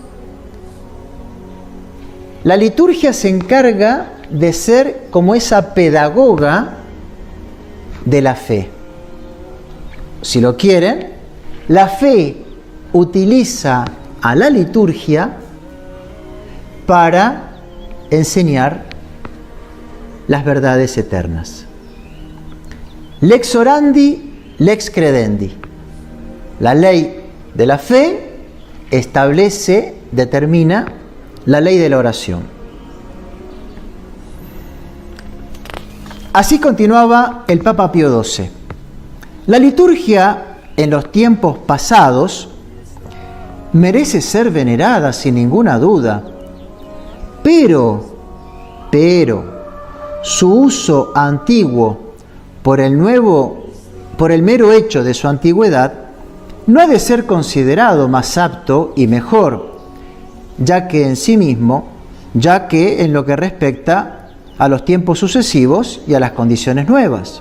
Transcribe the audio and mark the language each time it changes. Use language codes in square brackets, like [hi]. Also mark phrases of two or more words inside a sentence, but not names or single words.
[es] La liturgia se encarga de ser como esa pedagoga de la fe. Si lo quieren, la fe utiliza a la liturgia para enseñar las verdades eternas. [la] Lex orandi, lex credendi. [es] La ley de la fe establece, determina la ley de la oración. Así continuaba el Papa Pío XII. La liturgia en los tiempos pasados merece ser venerada sin ninguna duda, pero su uso antiguo por el mero hecho de su antigüedad no ha de ser considerado más apto y mejor, ya que en lo que respecta a los tiempos sucesivos y a las condiciones nuevas.